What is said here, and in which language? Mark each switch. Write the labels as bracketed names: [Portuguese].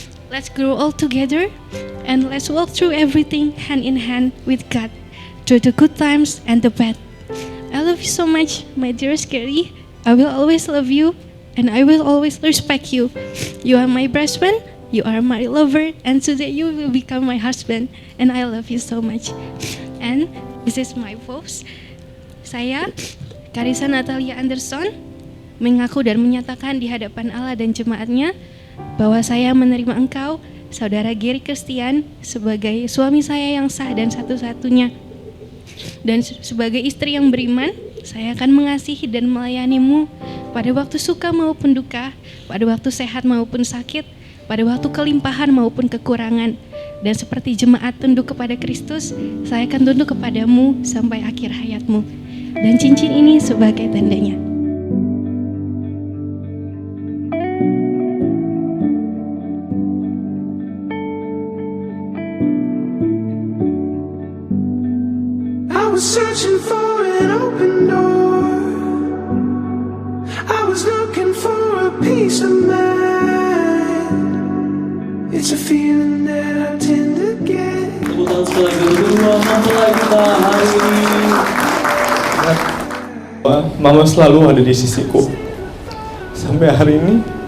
[English] Let's grow all together and let's walk through everything hand in hand with God, through the good times and the bad. I love you so much, my dearest Gary. I will always love you and I will always respect you. You are my best friend, you are my lover, and today you will become my husband. And I love you so much. And this is my vows. [Indonesian] Saya, Carissa Natalia Anderson, mengaku dan menyatakan di hadapan Allah dan jemaatnya bahwa saya menerima engkau, saudara Gary Christian, sebagai suami saya yang sah dan satu-satunya. Dan sebagai istri yang beriman, saya akan mengasihi dan melayanimu pada waktu suka maupun duka, pada waktu sehat maupun sakit, pada waktu kelimpahan maupun kekurangan. Dan seperti jemaat tunduk kepada Kristus, saya akan tunduk kepadamu sampai akhir hayatmu. Dan cincin ini sebagai tandanya. [English] I was searching for an open door. I was looking for a peace of mind. It's a feeling that I tend to get. [Indonesian] Tepuk tangan sekali lagi untuk kedua mempelai kita hari ini. Mama selalu ada di sisiku sampai hari ini.